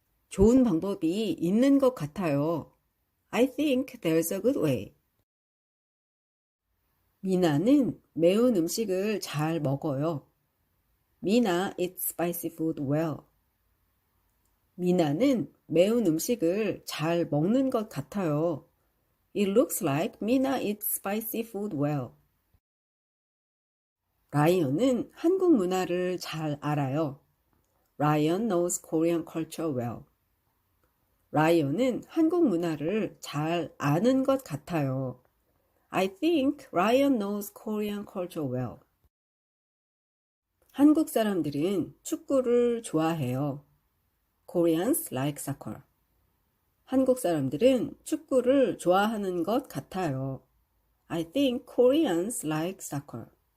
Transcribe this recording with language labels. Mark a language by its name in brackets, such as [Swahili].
[Korean] 좋은 방법이 있는 것 같아요. [English] I think there's a good way. [Korean] 미나는 매운 음식을 잘 먹어요. [English] 미나 eats spicy food well. [Korean] 미나는 매운 음식을 잘 먹는 것 같아요. [English] It looks like Mina eats spicy food well. [Korean] 라이언은 한국 문화를 잘 알아요. [English] Ryan knows Korean culture well. [Korean] 라이언은 한국 문화를 잘 아는 것 같아요. [English] I think Ryan knows Korean culture well. [Korean] 한국 사람들은 축구를 좋아해요. [English] Koreans like soccer. [Korean] 한국 사람들은 축구를 좋아하는 것 같아요. [English] I think Koreans like soccer.